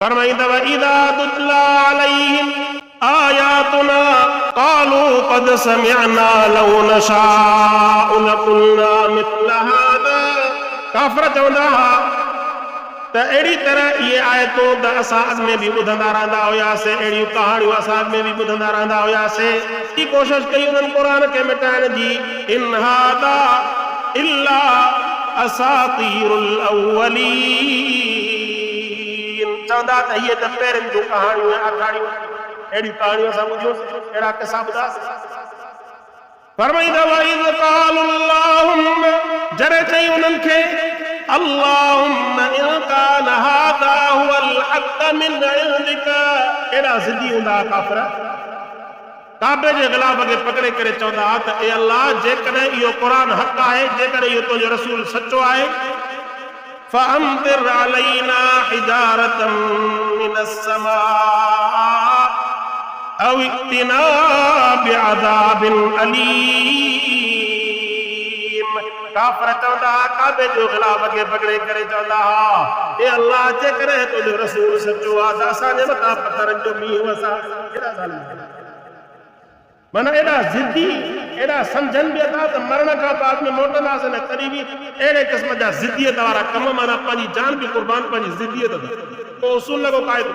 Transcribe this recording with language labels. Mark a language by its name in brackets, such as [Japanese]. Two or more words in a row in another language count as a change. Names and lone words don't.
[Arabic] फरमाइंदा إذا تتلى عليهم آياتنا قالوا قد سمعنا لو نشاء لقلنا مثل هذا. [Sindhi] काफ़िर चवंदा त अहिड़ी तरह ये आयतूं त असां अॻ में बि ॿुधंदा रहंदा हुआसीं, अहिड़ियूं कहाणियूं असां अॻ में बि ॿुधंदा रहंदा हुआसीं। की कोशिश कई उन्हनि क़ुर खे मिटाइण जी। [Arabic] إن هذا إلا أساطير الأولين. [Sindhi] चवंदा त इहे त पहिरियों जूं कहाणियूं ऐं आखाणियूं, अहिड़ियूं कहाणियूं असां ॿुधियूंसीं, अहिड़ा किसा ॿुधासीं। [Arabic] फरमाईंदा وإذ قالوا اللهم, [Sindhi] जॾहिं चई उन्हनि खे [Arabic] اللهم إن كان هذا هو الحق من عندك. [Sindhi] एॾा ज़िद्दी हूंदा काफ़िर, काबे जे ग़िलाफ़ खे पकड़े करे चवंदा त ए अल्लाह, जेकॾहिं इहो क़ुर हक़ आहे, जेकॾहिं इहो तुंहिंजो रसूल सचो आहे, [Arabic] فأمطر علينا حجارة من السماء أو ائتنا بعذاب أليم. [Sindhi] काफ़िर चवंदा, काबे जो ग़िलाफ़ खे पकड़े करे चवंदा, ए अल्लाह, जेकॾहिं तुंहिंजो रसूल सचो आहे त असांजे मथां पथरनि जो मींहुं वसा। माना एॾा ज़िद्दी, एॾा सम्झनि बि था त मरण खां बाद में मोटंदासीं न, तॾहिं बि अहिड़े क़िस्म जा ज़िद्दियत वारा कम, माना पंहिंजी जान बि क़ुर्बान, पंहिंजी ज़िद्दियत को उसूल लॻो क़ाइदो।